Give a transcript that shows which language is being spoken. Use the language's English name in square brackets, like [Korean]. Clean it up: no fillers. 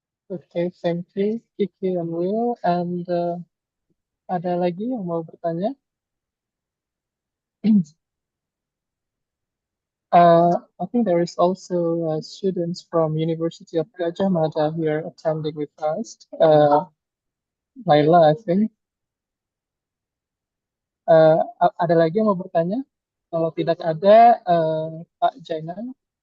[English] Okay, thank you, Kiki and Will. [Indonesian] And ada lagi yang mau bertanya? [English] I think there is also students from University of Gajah Mada here attending with us. Laila, I think. [Indonesian] Ada lagi yang mau bertanya? Kalau tidak ada, Pak Jainan.